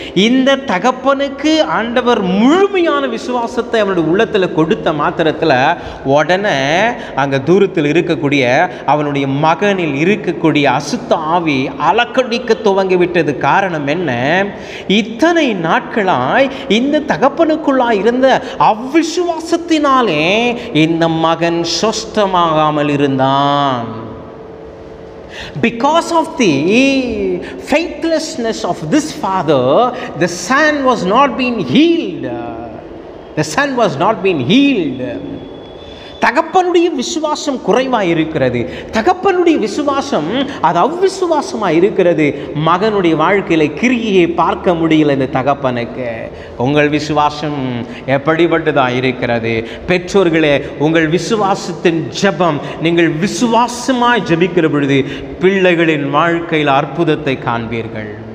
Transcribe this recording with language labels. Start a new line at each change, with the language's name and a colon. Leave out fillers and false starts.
Tamil: இந்த தகப்பனுக்கு ஆண்டவர் முழுமையான விசுவாசத்தை அவனுடைய உள்ளத்தில் கொடுத்த மாத்திரத்தில் உடனே அங்கே தூரத்தில் இருக்கக்கூடிய அவனுடைய மகனில் இருக்கக்கூடிய அசுத்த ஆவி அலக்கடிக்க துவங்கிவிட்டது. காரணம் என்ன? இத்தனை நாட்களாய் இந்த தகப்பனுக்குள்ளாய் இருந்த அவ்விசுவாசத்தினாலே இந்த மகன் சொஸ்தமாகாமல் இருந்தான்.
English: Because of the faithlessness of this father, the son was not being healed. The son was not being healed.
Tamil: தகப்பனுடைய விசுவாசம் குறைவாக இருக்கிறது. தகப்பனுடைய விசுவாசம் அது அவ்விசுவாசமாக இருக்கிறது. மகனுடைய வாழ்க்கையில் கிரியையை பார்க்க முடியல இந்த தகப்பனுக்கு. உங்கள் விசுவாசம் எப்படிப்பட்டதாக இருக்கிறது? பெற்றோர்களே, உங்கள் விசுவாசத்தின் ஜெபம், நீங்கள் விசுவாசமாய் ஜெபிக்கிற பொழுது பிள்ளைகளின் வாழ்க்கையில் அற்புதத்தை காண்பீர்கள்.